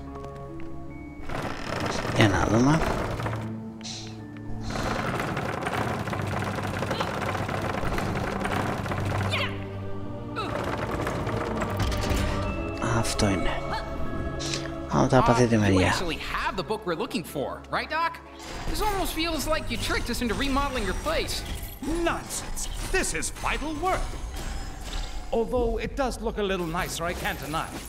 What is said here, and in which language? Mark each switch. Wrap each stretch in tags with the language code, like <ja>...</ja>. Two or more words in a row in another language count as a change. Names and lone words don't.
<el>Για να δούμε. Αυτό είναι. Από τα παθήτη μεριά.</el> <en>The book we're looking for, right, Doc? This almost feels like you tricked us into remodeling your place. Nonsense! This is vital work. Although it does look a little nicer, I can't deny.</en>